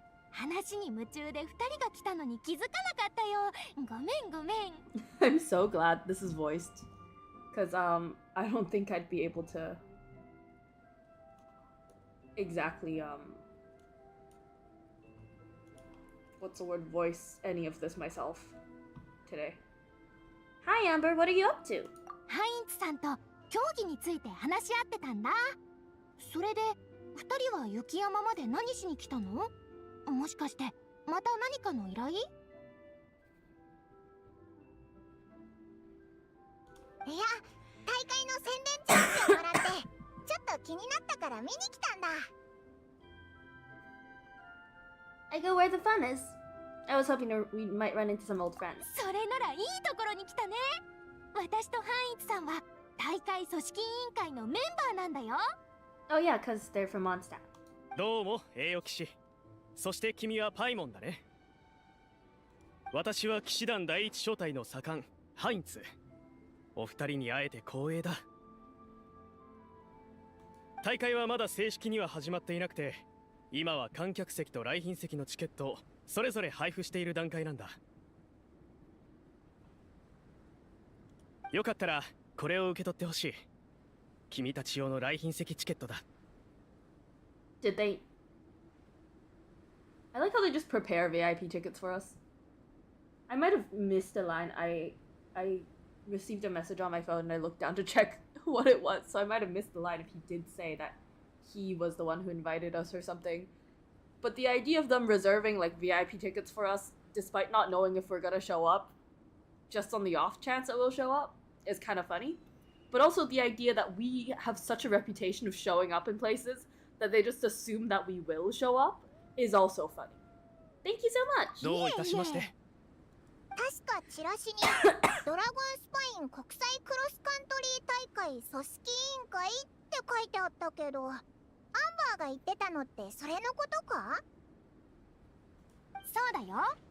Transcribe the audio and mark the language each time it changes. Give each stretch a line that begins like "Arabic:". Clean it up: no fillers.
Japanese: 話に夢中で2人が来たのに気づかなかったよ。ごめんごめん。
English: I'm so glad this is voiced. Because, I don't think I'd be able to exactly, what's the word, voice any of this myself today. Hi, Amber, what are you up to?
Japanese: ハインツさんと競技について話し合ってたんだ。それで2人は雪山まで何しに来たの？もしかしてまた何かの依頼？いや、大会の宣伝チャンスをもらってちょっと気になったから見に来たんだ。
English: I go where the fun is. I was hoping we might run into some old friends.
Japanese: それならいいところに来たね。私とハインツさんは大会組織委員会のメンバーなんだよ。
English: Oh yeah, because they're from Mondstadt.
Japanese: どうも栄誉騎士。そして君はパイモンだね。私は騎士団第一小隊の左官ハインツ。お二人に会えて光栄だ。大会はまだ正式には始まっていなくて、今は観客席と来賓席のチケットをそれぞれ配布している段階なんだ。よかったらこれを受け取ってほしい。君たち用の来賓席チケットだ。
English: Did they? I like how they just prepare VIP tickets for us. I might have missed a line. I received a message on my phone and I looked down to check what it was, so I might have missed the line if he did say that he was the one who invited us or something. But the idea of them reserving like VIP tickets for us, despite not knowing if we're gonna show up, just on the off chance that we'll show up, is kind of funny. But also the idea that we have such a reputation of showing up in places that they just assume that we will show up is also funny. Thank you so much!
Japanese: どういたしまして。確かチラシにドラゴンスパイン国際クロスカントリー大会組織委員会って書いてあったけど、アンバーが言ってたのってそれのことか？そうだよ。